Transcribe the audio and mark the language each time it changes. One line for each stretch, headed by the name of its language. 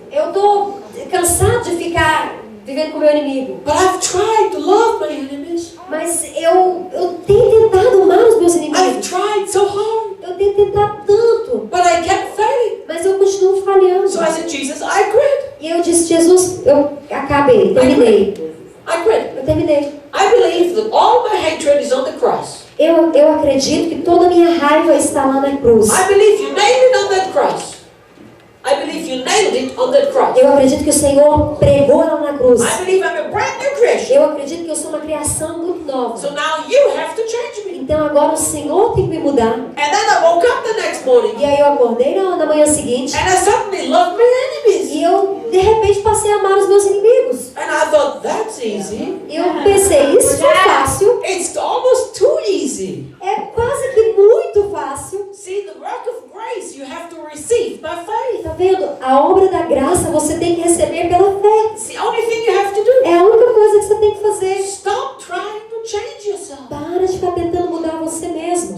Portuguese: Eu tô cansado de ficar vivendo com o meu inimigo.
English: But I've tried to love my enemies.
Portuguese: Mas eu tenho tentado amar os meus
English: I've
Portuguese: inimigos.
English: tried so hard.
Portuguese: Eu tenho tentado tanto.
English: But I kept failing.
Portuguese: Mas eu continuo falhando.
English: So I said, Jesus, I quit.
Portuguese: E eu disse, Jesus, eu acabei, terminei.
English: I quit.
Portuguese: Eu terminei.
English: I believe that all my hatred is on the cross.
Portuguese: Eu acredito que toda a minha raiva está lá na cruz.
English: I believe you nailed it on that cross. I believe you nailed it on that cross.
Portuguese: Eu acredito que o Senhor pregou ela na cruz.
English: I believe I'm a brand new creation.
Portuguese: Eu acredito que eu sou uma criação muito nova.
English: So now you have to change me.
Portuguese: Então agora o Senhor tem que me mudar.
English: And then I woke up the next morning
Portuguese: E aí eu acordei na manhã seguinte.
English: and I suddenly loved my enemies.
Portuguese: E eu, de repente, passei a amar os meus inimigos.
English: And I thought, that's easy.
Portuguese: E eu pensei, isso é fácil.
English: It's almost too easy.
Portuguese: É quase que muito fácil.
English: See, the work of grace you have to receive by faith.
Portuguese: Tá vendo? A obra da graça você tem que receber pela fé.
English: It's the only thing you have to do.
Portuguese: É a única coisa que você tem que fazer.
English: Stop trying to change yourself.
Portuguese: Para de ficar tentando mudar você mesmo.